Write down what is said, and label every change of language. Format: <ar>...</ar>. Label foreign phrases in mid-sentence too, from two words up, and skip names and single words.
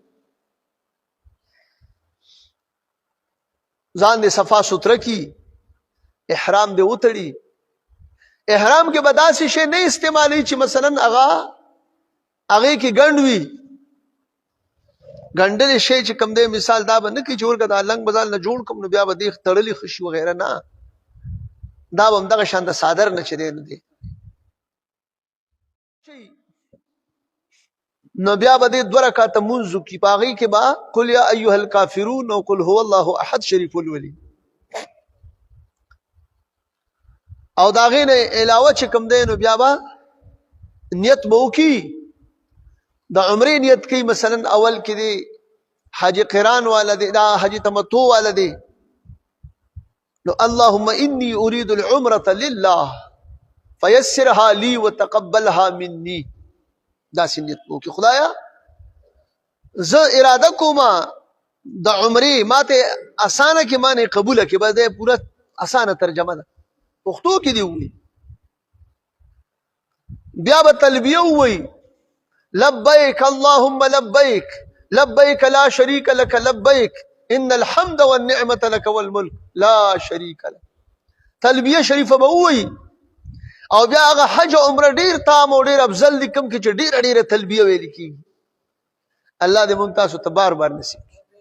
<ps>ځان دې صفا سوتره کی احرام دې وتړي احرام کې به داسې شی نه استعمالوي چې مثلا هغې کې ګنډ وي ګنډلې شی چې کوم دی مثال دا به نه کوي چې ورکه دا لنګ بزال نه جوړ کړم نو بیا به دې تړلې ښه شي وغیره نه دا به همدغه شان د صادر نه چې دی نو دی نو بیا به دې 2 رکعاته مونځ وکړي په هغې کې به</ps> <ar>قل یا ایها الکافرون</ar> <ps>او</ps> <ar>قل هو الله احد</ar> <ps>شریف ولولي او د هغې نه علاوه چې کوم دی نو بیا به نیت به وکړي د عمرې نیت کوي مثلا اول کې دی حج قران والا دی دا حج تمتع والا دی نو</ps> <ar>اللهم انی اريد العمره لله فيسرها لي وتقبلها مني</ar> <ps>دا سنت وکړي خدایا زه اراده کوم د عمرې ماته اسانه کې مانه قبول کې به د پوره اسانه ترجمه ده پښتو کې دی وي بیا به تلبیه وي</ps> <ar>لبیک اللهم لبیک لبیک لا شریک لك</ar> <ps>لبیک ان الحمد والنعمه لك والملك لا شریک لك تلبیه شریفه به وي او بیا هغه حج او عمره ډیر تام او ډیر افضل دي کوم کې چې ډیر ډیر تلبیه ویل کیږي الله دې مونږ تاسو ته بار بار نصیب</ps>